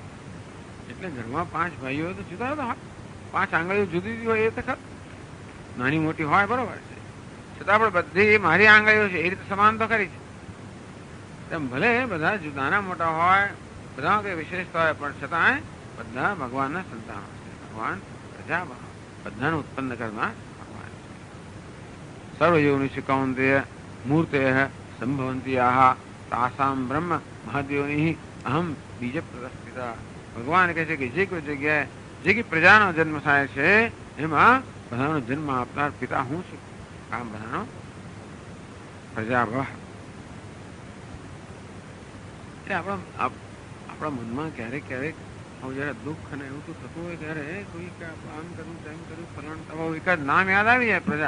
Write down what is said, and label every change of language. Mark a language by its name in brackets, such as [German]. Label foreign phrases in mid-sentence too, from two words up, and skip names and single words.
[Gujarati] એટલે ઘરમાં 5 ભાઈઓ તો જુદા હતા, 5 આંગળીઓ જુદી જુદી હોય એ તો ખર, નાની મોટી હોય બરોબર છે, છતાં પણ બધી મારી આંગળીઓ છે એ રીતે સમાન તો ખરી છે. તેમ ભલે બધા જુદાના મોટા હોય, બધા કઈ વિશેષતા હોય, પણ છતાં બધા ભગવાનના સંતાનો છે. ભગવાન પ્રજા બધાને ઉત્પન્ન કરનાર ભગવાન છે. [Sanskrit] सर्वयोनिषु कौन्तेय मूर्तयः संभवन्त्याः तासां ब्रह्म महद्योनिः अहम बीज प्रदस्थिता. [Gujarati] ભગવાન કહે છે કે જે કોઈ જગ્યાએ જે કે પ્રજાનો જન્મ થાય છે એમાં બધાનો જન્મ આપનાર પિતા હું છું. આમ બધાનો પ્રજાભ. એટલે આપણા મનમાં ક્યારેક ક્યારેક જયારે દુઃખ અને એવું થતું હોય ત્યારે કોઈ આમ કર્યું તેમ કર્યું ફલાણ એકાદ નામ યાદ આવી જાય પ્રજા.